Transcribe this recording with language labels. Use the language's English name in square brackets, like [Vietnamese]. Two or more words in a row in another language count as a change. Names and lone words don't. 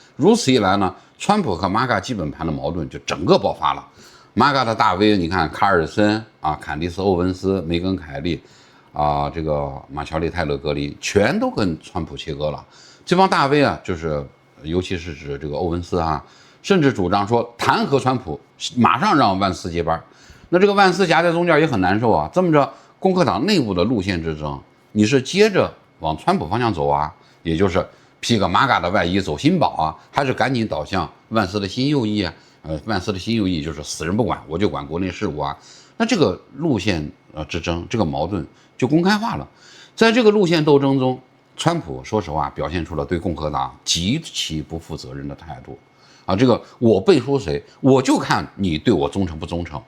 [Chinese] 如此一來呢，川普和 MAGA 基本盤的矛盾就整個爆發了。MAGA 的大 V， 你看卡爾森坎迪斯·歐文斯、梅根·凱利這個馬喬麗·泰勒·格林全都跟川普切割了。這幫大 V 就是尤其是指這個歐文斯甚至主張說彈劾川普，馬上讓萬斯接班。那這個萬斯夾在中間也很難受这麼着共和黨內部的路線之爭， 你是接着往川普方向走啊，也就是披个MAGA的外衣走新保啊，还是趕緊倒向萬斯的新右翼啊？萬斯的新右翼就是死人不管，我就管國內事務啊。那這個路線之爭，這個矛盾就公開化了。在這個路線鬥爭中，川普說實話表現出了對共和黨極其不負責任的態度啊！這個我背書誰，我就看你對我忠誠不忠誠。